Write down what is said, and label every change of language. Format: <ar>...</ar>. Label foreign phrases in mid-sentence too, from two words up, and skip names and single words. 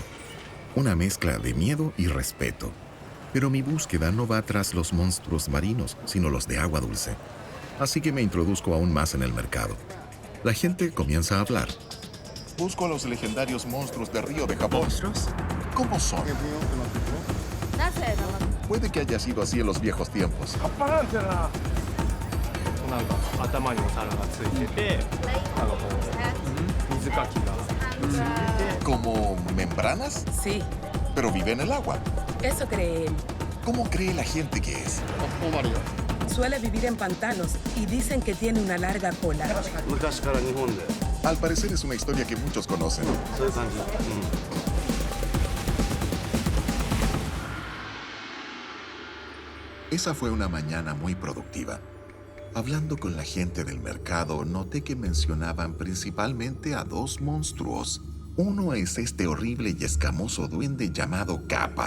<es>Una mezcla de miedo y respeto. Pero mi búsqueda no va tras los monstruos marinos, sino los de agua dulce. Así que me introduzco aún más en el mercado. La gente comienza a hablar. Busco a los legendarios monstruos de río de Japón. ¿Monstruos? ¿Cómo son? Puede que haya sido así en los viejos tiempos.</es> <ja>なんか頭にお皿がついてて、なんかこう水かきがついてて。</ja> <es>¿Como membranas? Sí, Pero vive en el agua. eso cree él. ¿Cómo cree la gente que es? Suele vivir en pantanos y dicen que tiene una larga cola.</es> <ja>昔から日本で</ja> <es>Al parecer es una historia que muchos conocen.</es> <ja>そういう感じ。</ja> <es>Esa fue una mañana muy productiva. Hablando con la gente del mercado, noté que mencionaban principalmente a 2 monstruos. Uno es este horrible y escamoso duende llamado Kappa.</es>